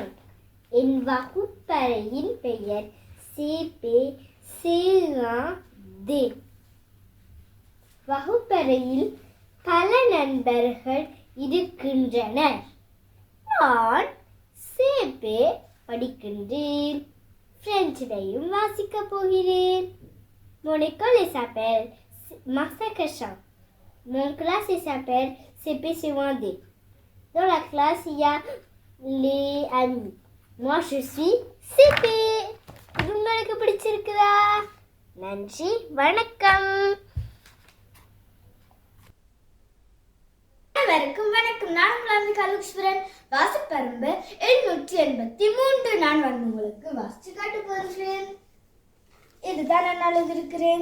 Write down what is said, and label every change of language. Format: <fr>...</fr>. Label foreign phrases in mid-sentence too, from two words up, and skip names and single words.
<ta>என் வகுப்பறையின் பெயர் சேபே சேராதே. வகுப்பறையில் பல நண்பர்கள் இருக்கின்றனர். நான் சேபே படிக்கின்றேன். பிரெஞ்சிலையும் வாசிக்க போகிறேன்.</ta> <fr>Mon école s'appelle Marcel Cachin. Mon classe s'appelle CP1D. Dans la classe, il y a les amis. Moi, je suis CP.</fr> <ta>உங்களுக்கு பிடிச்சிருக்குதா? நன்றி, வணக்கம். அனைவருக்கும் வணக்கம். நான் உங்கள் கலுக்ஸ்வரன். வாசிப்பெரும்பு 783. நான் உங்களுக்கு வாசிச்சு காட்ட போகிறேன். இதுதான் நான் எழுதியிருக்கிறேன்.</ta>